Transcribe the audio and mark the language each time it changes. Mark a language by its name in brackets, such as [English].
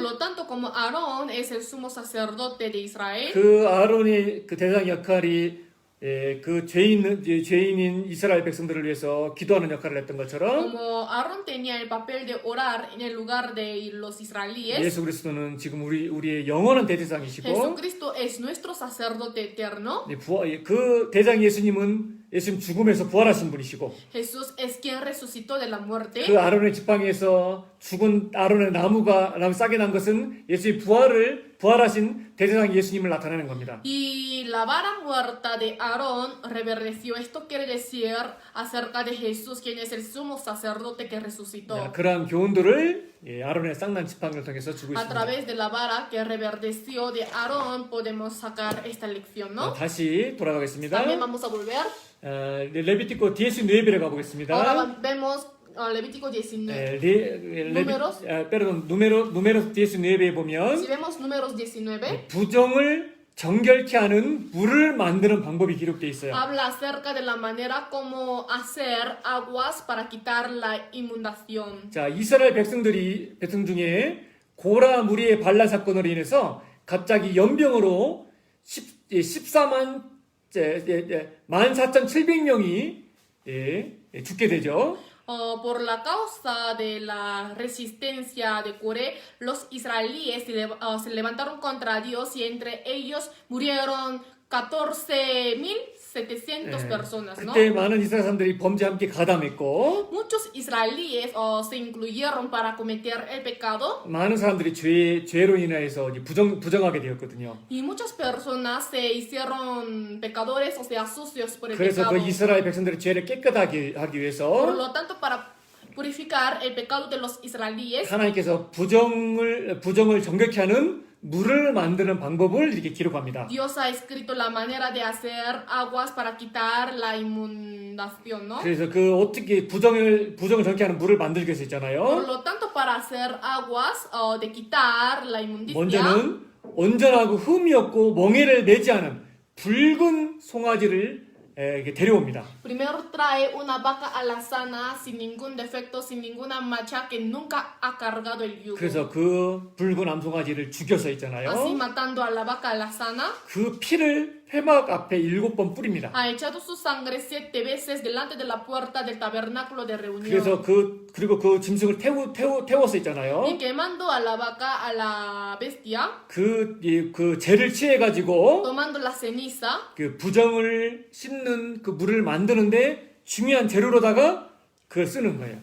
[Spanish] lo tanto, como Aarón es el sumo sacerdote de Israel, [Korean] 그 아론의 그 대장 역할이 그 죄인인 이스라엘 백성들을 위해서 기도하는 역할을 했던 것처럼 [Spanish] como Aarón tenía el papel de orar en el lugar de los israelíes, [Korean] 예수 그리스도는 지금 우리의 영원한 대제사장이시고 [Spanish] Jesucristo es nuestro sacerdote eterno. [Korean] 그 대장 예수님은 예수님 죽음에서 부활하신 분이시고 [Spanish] Jesús es quien resucitó de la muerte. [Korean] 그 아론의 지팡이에서 죽은 아론의 나무 싹이 난 것은 예수의 부활하신 대제사장 예수님을 나타내는 겁니다. [Spanish] Y la vara muerta de Aarón reverdeció. Esto quiere decir acerca de Jesús, quien es el sumo sacerdote que resucitó. [Korean] 그러한 교훈들을 아론의 쌍난 지팡이를 통해서 주고 있습니다. [Spanish] través de la vara que reverdeció de Aarón podemos sacar esta lección, ¿no? [Korean] 다시 돌아가겠습니다. [Spanish] También vamos a volver. [Korean] 레비티코 디에스누에베를 가보겠습니다. [Spanish] Ahora vemos Levítico 19. Números. [Korean] 누메로 디에스누에베에 보면 [Spanish] Si vemos números 19, [Korean] 부정을 정결케 하는 물을 만드는 방법이 기록되어 있어요. [Spanish] habla acerca de la manera como hacer aguas para quitar la inundación. [Korean] 자, 이스라엘 백성 중에 고라 무리의 반란 사건으로 인해서 갑자기 연병으로 14,700명이 죽게 되죠. [Spanish] Por la causa de la resistencia de Coré, los israelíes se levantaron contra Dios y entre ellos murieron 14,700 personas, ¿no? [Korean] 그때 많은 이스라엘 사람들이 범죄에 함께 가담했고 [Spanish] Muchos israelíes se incluyeron para cometer el pecado [Korean] 많은 사람들이 죄로 인해서 부정하게 되었거든요. [Spanish] y muchas personas se hicieron pecadores, o sea, sucios por el [Korean] 그래서 [Spanish] pecado. [Korean] 그 이스라엘 백성들의 죄를 깨끗하게 하기 [Spanish] Por [Korean] 위해서 [Spanish] lo tanto, para purificar el pecado de los israelíes, [Korean] 하나님께서 부정을 정결케 하는 물을 만드는 방법을 이렇게 기록합니다. [Spanish] Dios ha escrito la manera de hacer aguas para quitar la inundación, ¿no? [Korean] 그래서 그 어떻게 부정을 정케 하는 물을 만들기 위해서 [Spanish] Por [Korean] 있잖아요. [Spanish] lo tanto, para hacer aguas de quitar la inmundicia, [Korean] 먼저는 온전하고 흠이 없고 멍에를 내지 않은 붉은 송아지를 이렇게 데려옵니다. [Spanish] primero trae una vaca alazana sin ningún defecto, sin ninguna mancha, que nunca ha cargado el yugo. [Korean] 그래서 그 붉은 암송아지를 죽여서 있잖아요. [Spanish] Así matando a la vaca alazana, [Korean] 그 피를 회막 앞에 7번 뿌립니다. [Spanish] ha echado su sangre 7 veces delante de la puerta del tabernáculo de reunión. [Korean] 그래서 그리고 그 짐승을 태워서 있잖아요. [Spanish] Y quemando a la vaca, a la bestia, [Korean] 그 재를 취해 가지고 [Spanish] tomando la ceniza, [Korean] 그 부정을 씻는 그 물을 만드는데 중요한 재료로다가 그걸 쓰는 거예요.